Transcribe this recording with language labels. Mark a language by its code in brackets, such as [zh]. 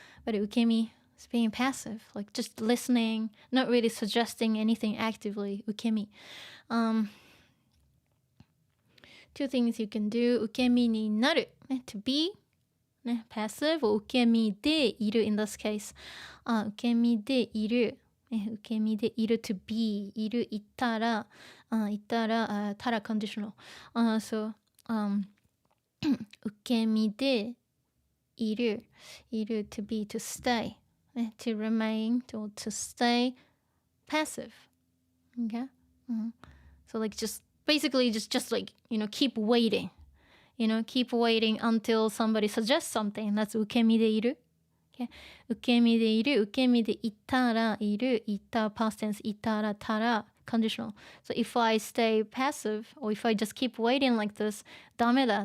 [en] But 受け身 is being passive, like just listening, not really suggesting anything actively. [ja] 受け身. [en] Two things you can do. [ja] 受け身になる, [en] to be passive, or [ja] 受け身でいる [en] in this case. [ja] 受け身でいる. [en] 受け身でいる to be. いる、いたら、たら conditional. So, 受け身でいる to be, to stay. To remain, to stay passive. Okay? So like just basically just like, keep waiting. Keep waiting until somebody suggests something. That's [ja] 受け身でいる. [en] Okay? [ja] 受け身でいる、受け身でいたらいる、いた [en] past tense, [ja] いたらたら conditional. [en] So if I stay passive, or if I just keep waiting like this, [ja] ダメだ.